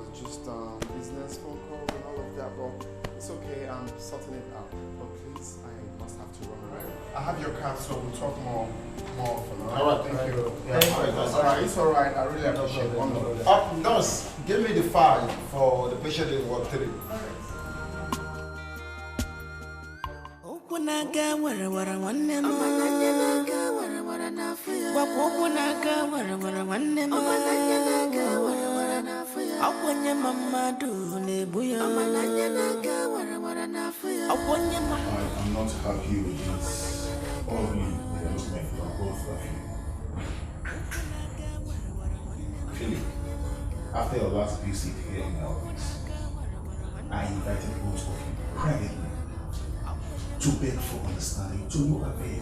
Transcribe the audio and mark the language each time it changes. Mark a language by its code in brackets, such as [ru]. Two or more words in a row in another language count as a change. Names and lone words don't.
[en] It's just business phone call and all of that, but it's okay. I'm sorting it out. But please, I must have to run, right? I have your card, so we'll talk more often. Alright, thank you. Alright, it's alright. I really appreciate it. Nurse, give me the file for the patient in Ward 3. Naga wara wara wanne mo naga wara wara na fuya wapo naga wara wara wanne mo naga wara wara na fuya aponye mama do ne buya naga wara wara na fuya aponye mama. I'm not happy with this. All of you, they are looking for both of you. Philip, after your last visit here in the office, I invited both of you privately to beg for understanding, to no avail.